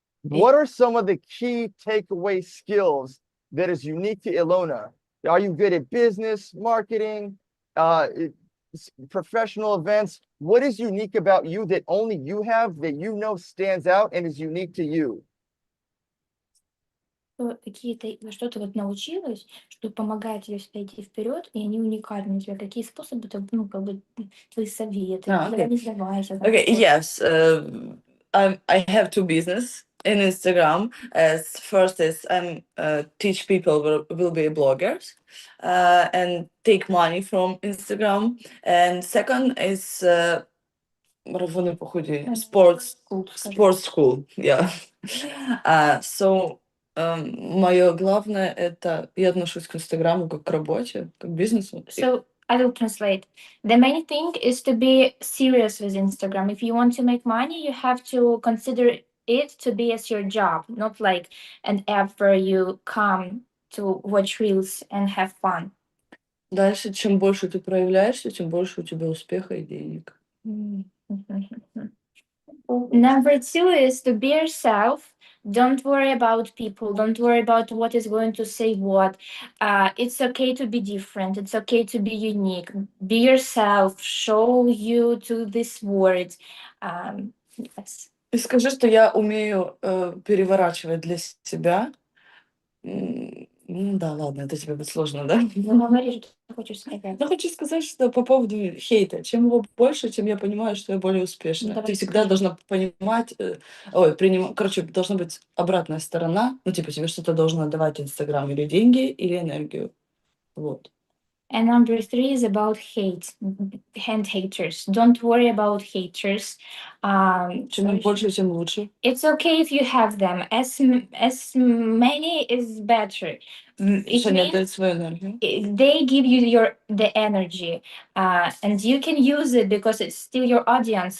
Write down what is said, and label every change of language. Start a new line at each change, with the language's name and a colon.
English: What are some of the key takeaway skills that is unique to Ilona? Are you good at business, marketing, professional events? What is unique about you that only you have that you know stands out and is unique to you?
Russian: Какие-то, что ты вот научилась, что помогает тебе всегда идти вперед, и они уникальны у тебя. Какие способы, ну, как бы, твои советы, никогда не сдавайся.
English: Okay, yes. I have two business in Instagram. As first is I'm teach people will be bloggers and take money from Instagram. And second is
Russian: марафоны похудения.
English: Sports school, yeah. So,
Russian: мое главное это я отношусь к Инстаграму как к работе, как к бизнесу.
English: So I will translate. The main thing is to be serious with Instagram. If you want to make money, you have to consider it to be as your job, not like an app where you come to watch reels and have fun.
Russian: Дальше, чем больше ты проявляешься, тем больше у тебя успеха и денег.
English: Number two is to be yourself. Don't worry about people. Don't worry about what is going to say what. It's okay to be different. It's okay to be unique. Be yourself. Show you to this world. Yes.
Russian: И скажи, что я умею переворачивать для себя. Ну да, ладно, это тебе будет сложно, да? Ну, говори, что ты хочешь сказать. Ну, хочу сказать, что по поводу хейта. Чем его больше, тем я понимаю, что я более успешна. Давай Ты всегда скажи. должна понимать, короче, должна быть обратная сторона. Ну, типа, тебе что-то должно давать Инстаграм или деньги, или энергию. Вот.
English: And number three is about hate and haters. Don't worry about haters.
Russian: Чем их больше, тем лучше.
English: It's okay if you have them. As many is better. It
Russian: Что они
English: means
Russian: отдают свою энергию.
English: they give you the energy, and you can use it because it's still your audience.